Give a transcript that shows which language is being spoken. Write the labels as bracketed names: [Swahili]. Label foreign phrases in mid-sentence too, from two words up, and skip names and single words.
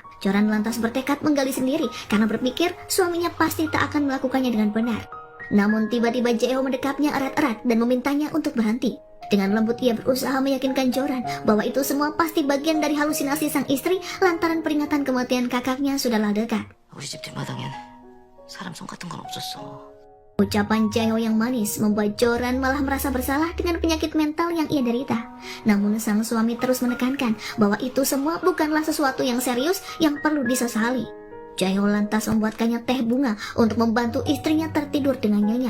[Indonesian] Joran lantas bertekad menggali sendiri karena berpikir suaminya pasti tak akan melakukannya dengan benar. Namun tiba-tiba Jae-ho mendekapnya erat-erat dan memintanya untuk berhenti. Dengan lembut ia berusaha meyakinkan Joran bahwa itu semua pasti bagian dari halusinasi sang istri lantaran peringatan kematian kakaknya sudahlah dekat. [Korean] 우리 집 뒷마당엔 사람 손 같은 건 없었어. [Indonesian] Ucapan Jae-ho yang manis membuat Joran malah merasa bersalah dengan penyakit mental yang ia derita. Namun sang suami terus menekankan bahwa itu semua bukanlah sesuatu yang serius yang perlu disesali. Jae-ho lantas membuatkannya teh bunga untuk membantu istrinya tertidur dengan nyenyak.